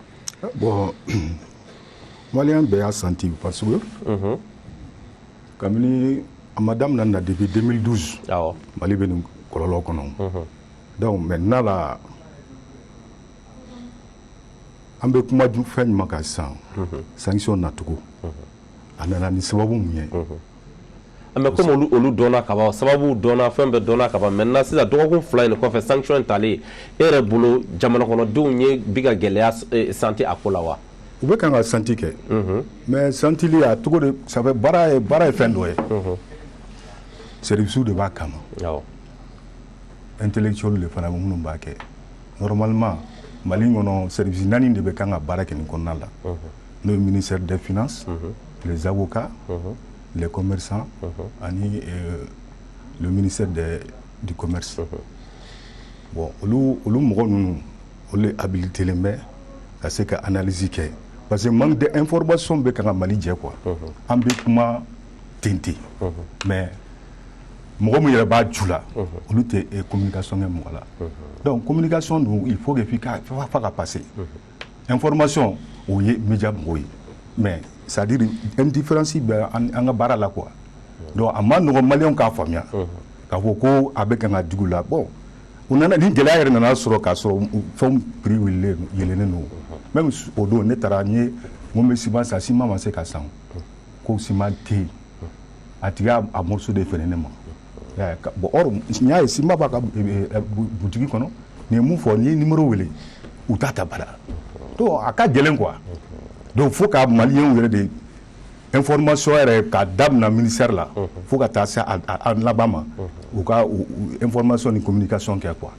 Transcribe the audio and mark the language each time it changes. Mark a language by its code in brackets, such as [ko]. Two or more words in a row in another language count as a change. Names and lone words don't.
[bm] bon Malien bɛɛ y'a senti [fr] parce que [bm] kabini a ma daminɛ na depuis 2012 Mali bɛ nin kɔlɔlɔ kɔnɔ [fr] donc maintenant la [bm] an bɛ kuma fɛn ɲuman kan sisan sanction nacogo a nana ni sababu mun ye [fr] mais comme [bm] olu dɔnna ka ban sababu dɔnna fɛn bɛɛ dɔnna ka ban maintenant sisan dɔgɔkun 2 in kɔfɛ sanction talen e yɛrɛ bolo jamana kɔnɔdenw ye bi ka gɛlɛya senti a ko la wa. u bɛ kan ka santi kɛ mais santili a cogo de [fr] ça fait [bm] baara ye fɛn dɔ ye service de b'a kama intellectuel de fana minnu b'a kɛ normalement Mali kɔnɔ service 4 de bɛ kan ka baara kɛ nin kɔnɔna la n'o ye [fr] ministère des finances les avocats les commerçants [bm] ani [fr] le ministère du commerce bon [bm] olu mɔgɔ ninnu olu habilitelen bɛ ka se ka analyse kɛ [fr] parce que manque d'information [bm] bɛ kan ka Mali jɛ quoi an bɛ kuma ten ten mais mɔgɔ min yɛrɛ b'a ju la olu tɛ communication kɛ mɔgɔ la [fr] donc communication [bm] dun [fr] il faut [bm] que fa ka passer information o ye média mɔgɔw ye [fr] mais c'est à dire indifférence [bm] bɛ an ka baara la [fr] quoi donc [bm] a ma nɔgɔn maliyɛnw k'a faamuya k'a fɔ ko a bɛ kan ka dugu la bon u nana ni gɛlɛya yɛrɛ nana sɔrɔ k'a sɔrɔ fɛnw prix yɛlɛnnen don même o don ne taara n ye n bɛ ciment san ciment ma se ka san ko ciment tɛ yen a tigi a [fr] morceau de [bm] feere ne ma bon or n y'a ye ciment b'a ka butigi kɔnɔ nin ye mun fɔ n'i ye numéro wele u t'a ta bada donc a ka gɛlɛn [fr] quoi donc [bm] fo ka maliyɛnw yɛrɛ de information yɛrɛ ka daminɛ ministère la fo ka taa se a laban ma u ka information ni communication kɛ quoi.